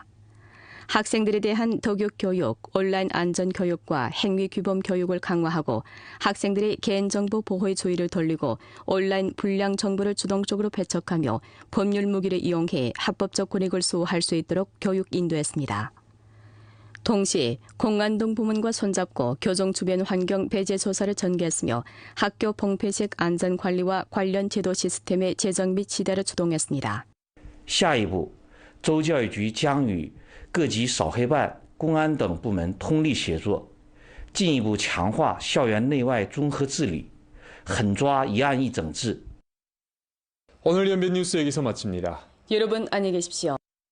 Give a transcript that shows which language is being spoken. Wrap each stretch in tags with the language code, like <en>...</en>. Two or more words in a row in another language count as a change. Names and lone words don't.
<ko>학생들에 대한 덕육 교육, 온라인 안전 교육과 행위 규범 교육을 강화하고 학생들의 개인정보 보호의 주의를 돌리고 온라인 불량 정보를 주동적으로 배척하며 법률 무기를 이용해 합법적 권익을 수호할 수 있도록 교육 인도했습니다. 동시에 공안동 부문과 손잡고 교정 주변 환경 배제 조사를 전개했으며 학교 봉폐식 안전관리와 관련 제도 시스템의 제정 및 시대를 주동했습니다.</ko> <zh>下一步，州教育局将与各级扫黑办、公安等部门通力协作，进一步强化校园内外综合治理，狠抓一案一整治。</zh> <ko>오늘 연변 뉴스 여기서 마칩니다. 여러분 안녕히 계십시오.</ko>